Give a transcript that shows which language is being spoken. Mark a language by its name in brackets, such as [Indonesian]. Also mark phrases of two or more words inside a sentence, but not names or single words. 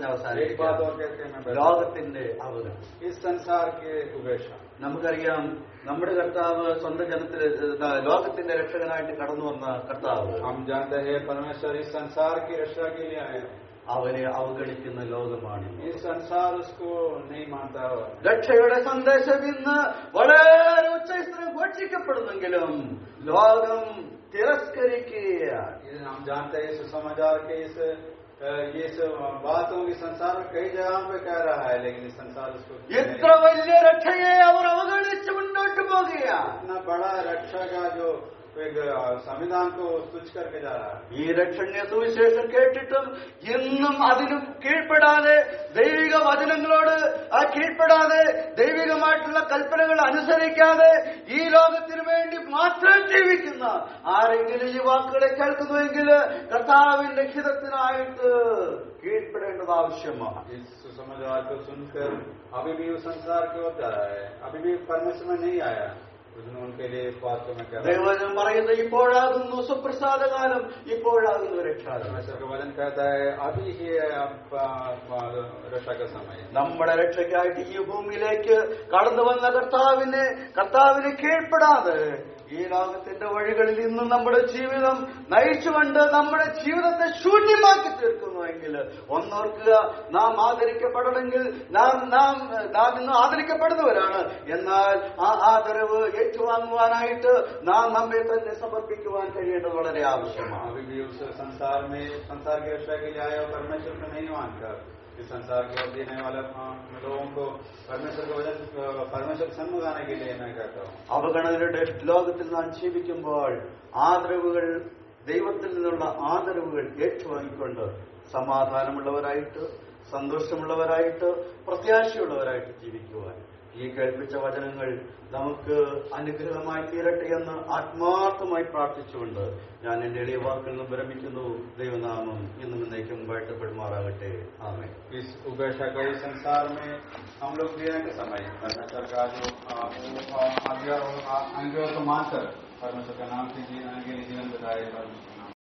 [Hindi] एक [Malayalam] അവസാനിപ്പിക്കാം. [Hindi] बात और कहते हैं, [Malayalam] ലോകത്തിന്റെ അവഗണന. [Hindi] इस संसार के उपേക്ഷ. [Malayalam] നമുക്കറിയാം, നമ്മുടെ കർത്താവ് സ്വന്തം ജനത്തിൽ ലോകത്തിന്റെ രക്ഷകനായിട്ട് കടന്നു വന്ന കർത്താവ്. [Hindi] हम जानते हैं परमेश्वर इस संसार की रक्षा के लिए आए. [Malayalam] അവനെ അവഗണിക്കുന്ന ലോകമാണ്. [Hindi] इस संसार उसको नहीं मानता. [Malayalam] രക്ഷയുടെ സന്ദേശം ഇന്ന് വളരെ ഉച്ചസ്ഥിരം ഘോഷിക്കപ്പെടുന്നെങ്കിലും ലോകം തിരസ്കരിക്കുകയാണ്. [Hindi] हम जानते हैं इस समाचार के ये बातों की संसार में कई जगहों पे कह रहा है, लेकिन इस संसार उसको [Malayalam] ഇത്ര വലിയ രക്ഷയെ അവർ അവഗണിച്ച് മുന്നോട്ട് പോകുകയാണ്. [Hindi] इतना बड़ा रक्षा का जो एक संविधान को तुच्छ करके जा रहा है. [Malayalam] ഈ രക്ഷണീയ സുവിശേഷം കേട്ടിട്ടും ഇന്നും അതിനും കീഴ്പ്പെടാതെ, ദൈവിക വചനങ്ങളോട് കീഴ്പ്പെടാതെ, ദൈവികമായിട്ടുള്ള കൽപ്പനകൾ അനുസരിക്കാതെ ഈ ലോകത്തിന് വേണ്ടി മാത്രം ജീവിക്കുന്ന ആരെങ്കിലും ഈ വാക്കുകളെ കേൾക്കുന്നുവെങ്കിൽ കർത്താവിന്റെ ഹിതത്തിനായിട്ട് കീഴ്പ്പെടേണ്ടത് ആവശ്യമാണ്. [Hindi] इस सुसमाचार को सुनकर अभी भी उस संसार की ओर जा रहा है, अभी भी परमेश्वर में नहीं आया. उनके लिए इस बात को मैं कह रहा हूं. [Malayalam] ദൈവവചനം പറയുന്നത് ഇപ്പോഴാകുന്നു സുപ്രസാദകാലം, ഇപ്പോഴാകുന്നു രക്ഷാകാലം. [Hindi] परमेश्वर का वचन कहता है अभी ही रक्षा का समय. [Malayalam] നമ്മുടെ രക്ഷയ്ക്കായിട്ട് ഈ ഭൂമിയിലേക്ക് കടന്നു വന്ന കർത്താവിനെ കീഴ്പ്പെടാതെ ഈ ലോകത്തിന്റെ വഴികളിൽ ഇന്ന് നമ്മുടെ ജീവിതം നയിച്ചുകൊണ്ട് നമ്മുടെ ജീവിതത്തെ ശൂന്യമാക്കി തീർക്കുന്നുവെങ്കിൽ ഒന്നോർക്കുക, നാം ആദരിക്കപ്പെടണമെങ്കിൽ നാം ഇന്ന് ആദരിക്കപ്പെടുന്നവരാണ്. എന്നാൽ ആ ആദരവ് ഏറ്റുവാങ്ങുവാനായിട്ട് നാം നമ്മെ തന്നെ സമർപ്പിക്കുവാൻ കഴിയേണ്ടത് വളരെ ആവശ്യമാണ്. [Hindi] अभी भी उस संसार की रक्षा के लिए आया, परमेश्वर को नहीं मानकर इस संसार के ओर देने वाले लोगों को परमेश्वर सन्मुख आने के लिए मैं कहता हूँ. [Malayalam] അവഗണനയുടെ ലോകത്തിൽ നാം ജീവിക്കുമ്പോൾ ആദരവുകൾ, ദൈവത്തിൽ നിന്നുള്ള ആദരവുകൾ ഏറ്റുവാങ്ങിക്കൊണ്ട് സമാധാനമുള്ളവരായിട്ട്, സന്തോഷമുള്ളവരായിട്ട്, പ്രത്യാശയുള്ളവരായിട്ട് ജീവിക്കുവാൻ ഈ കേൾപ്പിച്ച വചനങ്ങൾ നമുക്ക് അനുഗ്രഹമായി തീരട്ടെ എന്ന് ആത്മാർത്ഥമായി പ്രാർത്ഥിച്ചുകൊണ്ട് ഞാൻ എന്റെ എളിയ വാക്കിൽ നിന്ന് വിരമിക്കുന്നു. ദൈവനാമം ഇന്നും എന്നേക്കും വാഴ്ത്തപ്പെടുമാറാകട്ടെ. ആമേൻ. [Hindi] इस उपേക്ഷ के संसार में हम लोग जीने के समय परमेश्वर का जो आज्ञा को मानकर परमेश्वर का नाम से जीवन बिताए.